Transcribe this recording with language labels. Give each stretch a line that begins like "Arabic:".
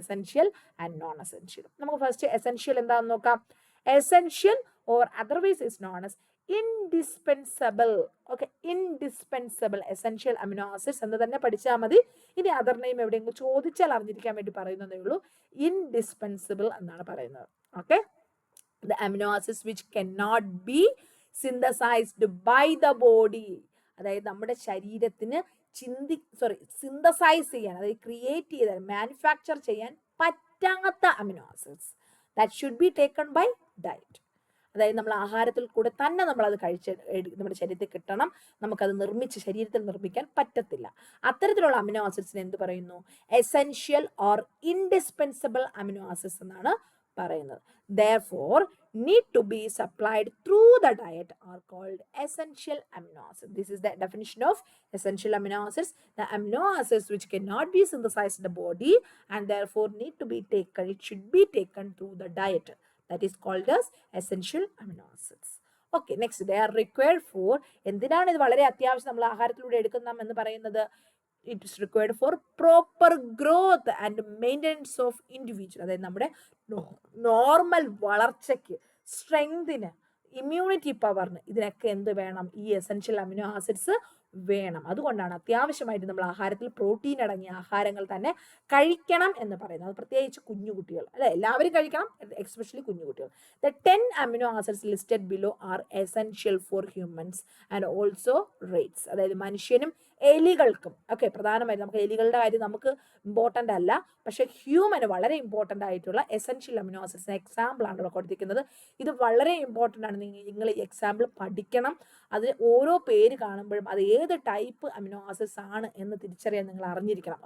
Malayalam: Essential and non essential. നമുക്ക് first essential എന്താണെന്ന് നോക്കാം.
English: Essential or otherwise is known as indispensable.
Malayalam: Okay, indispensable essential amino acids എന്ന് തന്നെ പഠിച്ചാൽ മതി. ഇനി അതർ നെയിം എവിടെയെങ്കിലും ചോദിച്ചാൽ അറിഞ്ഞിരിക്കാൻ വേണ്ടി പറയുന്നതേ ഉള്ളൂ. ഇൻഡിസ്പെൻസിബിൾ എന്നാണ് പറയുന്നത്.
English: Okay, the amino acids which cannot be synthesized by the body.
Malayalam: അതായത് നമ്മുടെ ശരീരത്തിന് സിന്തസൈസ് ചെയ്യാൻ, അതായത് ക്രിയേറ്റ് ചെയ്താൽ മാനുഫാക്ചർ ചെയ്യാൻ പറ്റാത്ത amino acids
English: That should be taken by diet.
Malayalam: അതായത് നമ്മൾ ആഹാരത്തിൽ കൂടെ തന്നെ നമ്മളത് നമ്മുടെ ശരീരത്തിൽ കിട്ടണം, നമുക്കത് ശരീരത്തിൽ നിർമ്മിക്കാൻ പറ്റത്തില്ല. അത്തരത്തിലുള്ള അമിനോ ആസിഡ്സിന് എന്ത് പറയുന്നു? Essential or indispensable amino acids എന്നാണ് പറയുന്നത്.
English: Therefore, need to be supplied through the diet are called essential amino acids. This is the definition of essential amino acids. The amino acids which cannot be synthesized in the body and therefore need to be taken, it should be taken through the diet. That is called as essential amino acids. Okay, next, they are required for,
Malayalam: എന്തിനാണ് ഇത് വളരെ അത്യാവശ്യം നമ്മൾ ആഹാരത്തിലൂടെ എടുക്കണം എന്ന് പറയുന്നത്?
English: It is required for proper growth and maintenance of individual.
Malayalam: അതായത് നമ്മുടെ നോർമൽ വളർച്ചയ്ക്ക്, സ്ട്രെങ്തിന്, ഇമ്മ്യൂണിറ്റി പവറിന്, ഇതിനൊക്കെ എന്ത് വേണം? ഈ എസെൻഷ്യൽ അമിനോ ആസിഡ്സ് വേണം. അതുകൊണ്ടാണ് അത്യാവശ്യമായിട്ട് നമ്മൾ ആഹാരത്തിൽ പ്രോട്ടീൻ അടങ്ങിയ ആഹാരങ്ങൾ തന്നെ കഴിക്കണം എന്ന് പറയുന്നത്. അത് പ്രത്യേകിച്ച് കുഞ്ഞുകുട്ടികൾ, അല്ലെ, എല്ലാവരും കഴിക്കണം, especially കുഞ്ഞുകുട്ടികൾ.
English: The 10 amino acids listed below are essential for humans and also rates.
Malayalam: അതായത് മനുഷ്യനും എലികൾക്കും. ഓക്കെ, പ്രധാനമായിട്ട് നമുക്ക് എലികളുടെ കാര്യം നമുക്ക് ഇമ്പോർട്ടൻ്റ് അല്ല, പക്ഷെ ഹ്യൂമന് വളരെ ഇമ്പോർട്ടൻ്റ് ആയിട്ടുള്ള എസെൻഷ്യൽ അമിനോ ആസിഡ്സിന് എക്സാമ്പിൾ ആണ് ഇവിടെ കൊടുത്തിരിക്കുന്നത്. ഇത് വളരെ ഇമ്പോർട്ടൻ്റ് ആണ്, നിങ്ങൾ ഈ എക്സാമ്പിൾ പഠിക്കണം. അതിന് ഓരോ പേര് കാണുമ്പോഴും അത് ഏത് ടൈപ്പ് അമിനോ ആസിഡ്സ് ആണ് എന്ന് തിരിച്ചറിയാൻ നിങ്ങൾ അറിഞ്ഞിരിക്കണം.